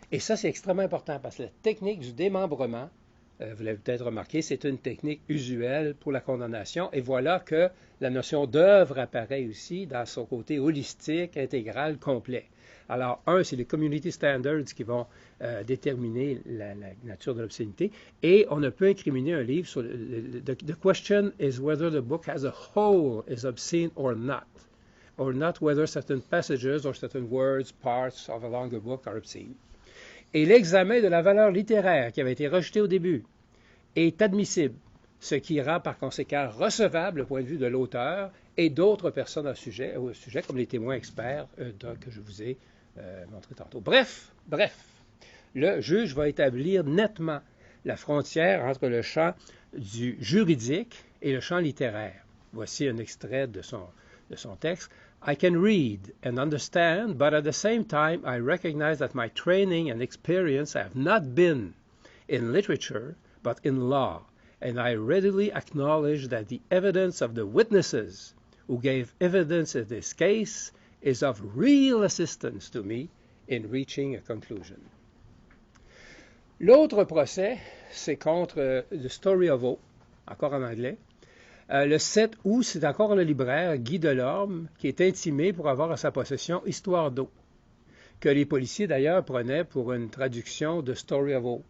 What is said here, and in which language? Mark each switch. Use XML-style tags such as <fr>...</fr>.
<fr>Et ça, c'est extrêmement important parce que la technique du démembrement, vous l'avez peut-être remarqué, c'est une technique usuelle pour la condamnation. Et voilà que la notion d'œuvre apparaît aussi dans son côté holistique, intégral, complet. Alors, c'est les community standards qui vont déterminer la nature de l'obscénité. Et on ne peut incriminer un livre sur...</fr> <en>The question is whether the book as a whole is obscene or not whether certain passages or certain words, parts of a longer book are obscene.</en> <fr>Et l'examen de la valeur littéraire qui avait été rejeté au début est admissible, ce qui rend par conséquent recevable le point de vue de l'auteur et d'autres personnes au sujet, comme les témoins experts que je vous ai montré tantôt. Bref, le juge va établir nettement la frontière entre le champ du juridique et le champ littéraire. Voici un extrait de son texte.</fr> <en>I can read and understand, but at the same time, I recognize that my training and experience have not been in literature, but in law, and I readily acknowledge that the evidence of the witnesses who gave evidence in this case is of real assistance to me in reaching a conclusion.</en> <fr>L'autre procès, c'est contre The Story of O, encore en anglais. Le 7 août, c'est encore le libraire Guy Delorme qui est intimé pour avoir à sa possession Histoire d'eau, que les policiers d'ailleurs prenaient pour une traduction de Story of O.</fr>